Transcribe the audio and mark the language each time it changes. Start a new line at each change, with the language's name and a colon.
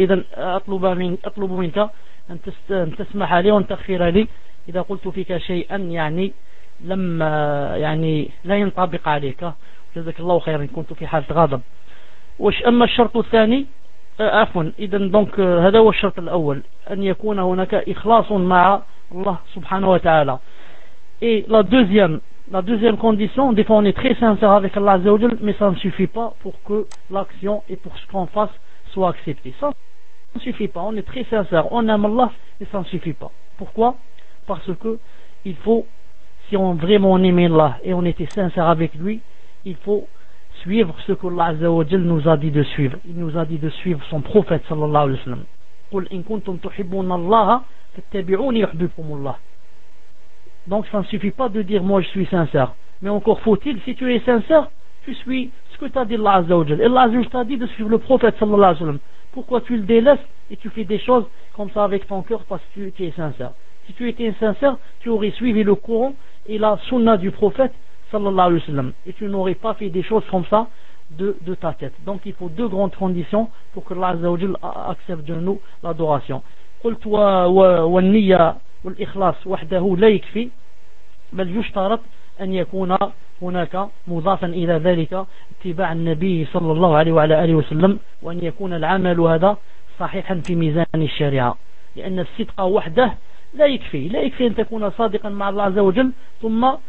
Arabic: إذن أطلب منك أن تسمح لي وأن تغفر لي إذا قلت فيك شيئا يعني لم يعني لا ينطبق عليك، جزاك الله خيرا، كنت في حالة غضب. وش أما الشرط الثاني، عفوا، إذن دونك هذا هو الشرط الأول، أن يكون هناك إخلاص مع الله سبحانه وتعالى.
French: Et la deuxième condition, des fois on est très sincère avec Allah Azza wa Jal, mais ça ne suffit pas pour que l'action et pour ce qu'on fasse soit accepté. Ça ne suffit pas, on est très sincère, on aime Allah, mais ça ne suffit pas. Pourquoi ? Parce que il faut, si on vraiment on aimait Allah et on était sincère avec lui, il faut suivre ce que Allah Azza wa Jal nous a dit de suivre. Il nous a dit de suivre son prophète sallallahu alayhi wa sallam.
Arabic: قُلْ إِن كُنْتُمْ تُحِبُّونَ اللَّهَ فَاتَّبِعُونِ يُحْبِبْكُمُ اللَّهَ.
French: Donc ça ne suffit pas de dire moi je suis sincère, mais encore faut-il, si tu es sincère, tu suis ce que t'a dit Allah Azza wa Jal. Et Allah Azza wa Jal t'a dit de suivre le prophète sallallahu alayhi wa sallam. Pourquoi tu le délaisses et tu fais des choses comme ça avec ton cœur parce que tu es sincère? Si tu étais sincère, tu aurais suivi le courant et la sunna du prophète sallallahu alayhi wa sallam, et tu n'aurais pas fait des choses comme ça de ta tête. Donc il faut deux grandes conditions pour que Allah Azza wa Jal accepte de nous l'adoration.
Arabic: قلت والنية والإخلاص وحده لا يكفي، بل يشترط أن يكون هناك مضافا إلى ذلك اتباع النبي صلى الله عليه وعلى آله وسلم، وأن يكون العمل هذا صحيحا في ميزان الشريعة، لأن الصدق وحده لا يكفي، لا يكفي أن تكون صادقا مع الله عز وجل ثم